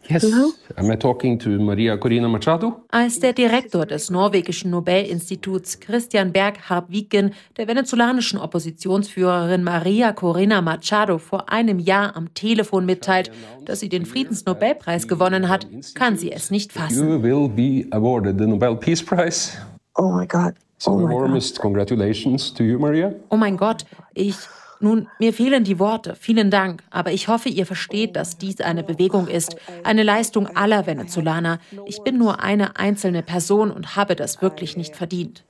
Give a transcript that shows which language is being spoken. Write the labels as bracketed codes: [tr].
[en] Yes, am I talking to Maria Corina Machado? [de] Als der Direktor des norwegischen Nobelinstituts Christian Berg-Harbviken der venezolanischen Oppositionsführerin Maria Corina Machado vor einem Jahr am Telefon mitteilt, dass sie den Friedensnobelpreis gewonnen hat, kann sie es nicht fassen. [en] You will be awarded the Nobel Peace Prize. Oh my God. So warmest congratulations to you, Maria. [de] Oh mein Gott, Nun, mir fehlen die Worte. Vielen Dank. Aber ich hoffe, ihr versteht, dass dies eine Bewegung ist, eine Leistung aller Venezolaner. Ich bin nur eine einzelne Person und habe das wirklich nicht verdient.